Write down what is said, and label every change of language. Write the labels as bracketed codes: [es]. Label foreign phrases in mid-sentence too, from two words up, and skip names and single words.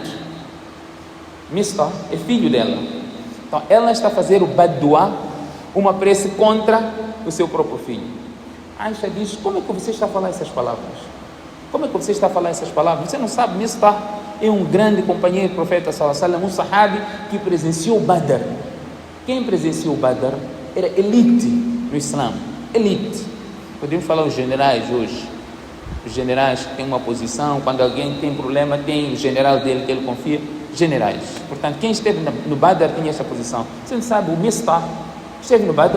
[pt] Mistah é filho dela. Então ela está a fazer o bad-dua, uma prece contra o seu próprio filho. Aisha diz: como é que você está a falar essas palavras? Você não sabe, Mistah é um grande companheiro do profeta [ar] sallallahu alaihi wasallam, [pt] um sahabi que presenciou Badr. Quem presenciou Badr era elite no Islã. Elite. Podemos falar os generais hoje. Os generais que têm uma posição, quando alguém tem problema, tem o general dele que ele confia. Generais. Portanto, quem esteve no Badr tinha essa posição. Você não sabe, o Mistah esteve no Badr.